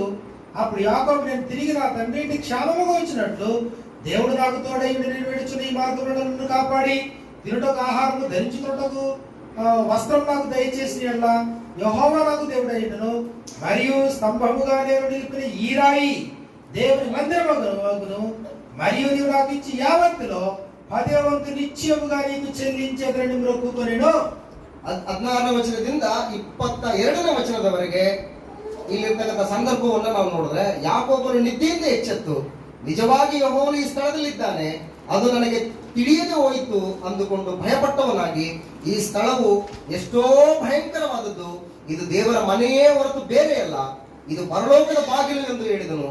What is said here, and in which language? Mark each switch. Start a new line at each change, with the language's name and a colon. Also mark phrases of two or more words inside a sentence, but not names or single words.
Telugu: అప్పుడు యాకోబు నేను తిరిగి నా తండ్రి ఇంటికి క్షేమముగా వచ్చినట్లు దేవుడు నాకు తోడై నేను విడుచున్న ఈ మార్గంలో నన్ను కాపాడి తినుటకు ఆహారము ధరించుటకు వస్త్రం నాకు దయచేసి ఎట్లా యెహోవా నాకు దేవుడు అయినను. మరియు స్తంభముగా నేను నిలిపిన ఈ రాయి దేవుని మందిరమగును. మరియు నీవు నాకు ఇచ్చి యావత్తులో 10వ వంతు నిశ్చయముగా నీకు చెల్లించేదని మొక్కుకొనెను.
Kannada: 16ನೇ ವಚನದಿಂದ 22ನೇ ವಚನದವರೆಗೆ ಇಲ್ಲಿರ್ತಕ್ಕಂಥ ಸಂದರ್ಭವನ್ನು ನಾವು ನೋಡಿದ್ರೆ ಯಾಕೋಬನು ನಿದ್ದೆಯಿಂದ ಎಚ್ಚೆತ್ತು ನಿಜವಾಗಿ ಯೆಹೋವನು ಈ ಸ್ಥಳದಲ್ಲಿದ್ದಾನೆ, ಅದು ನನಗೆ ತಿಳಿಯದೆ ಹೋಯಿತು ಅಂದುಕೊಂಡು ಭಯಪಟ್ಟವನಾಗಿ ಈ ಸ್ಥಳವು ಎಷ್ಟೋ ಭಯಂಕರವಾದದ್ದು, ಇದು ದೇವರ ಮನೆಯೇ ಹೊರತು ಬೇರೆ ಅಲ್ಲ, ಇದು ಪರಲೋಕದ ಬಾಗಿಲು ಎಂದು ಹೇಳಿದನು.